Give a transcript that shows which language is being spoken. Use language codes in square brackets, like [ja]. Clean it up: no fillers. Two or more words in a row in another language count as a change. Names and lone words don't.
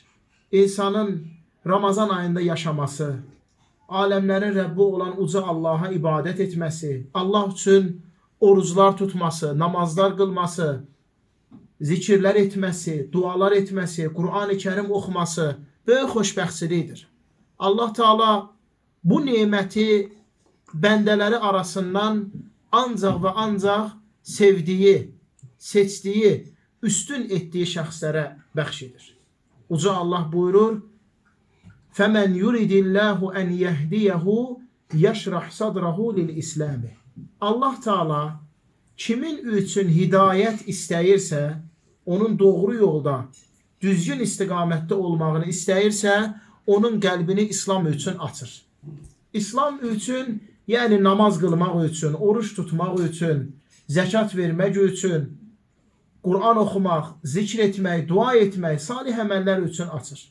[az] İnsanın Ramazan ayında yaşaması, aləmlərin Rəbbi olan uca Allaha ibadət etməsi, Allah üçün oruclar tutması, namazlar qılması, zikirlər etməsi, dualar etməsi, Qur'an-ı Kərim oxuması böyük xoşbəxtçilikdir. Allah Teala bu neməti bəndələri arasından ancaq və ancaq sevdiyi, seçdiyi, üstün etdiyi şəxslərə bəxş edir. Uca Allah buyurur: [ar] فَمَنْ يُرِدِ اللّٰهُ أَنْ يَهْدِيَهُ يَشْرَحْ صَدْرَهُ لِلْإِسْلَامِ. [az] Allah Teala kimin üçün hidayət istəyirsə, onun doğru yolda, düzgün istiqamətdə olmağını istəyirsə, onun qəlbini İslam üçün açır. İslam üçün, yəni namaz qılmaq üçün, oruç tutmaq üçün, zəkat vermək üçün, Qur'an oxumaq, zikr etmək, dua etmək, salih əməllər üçün açır.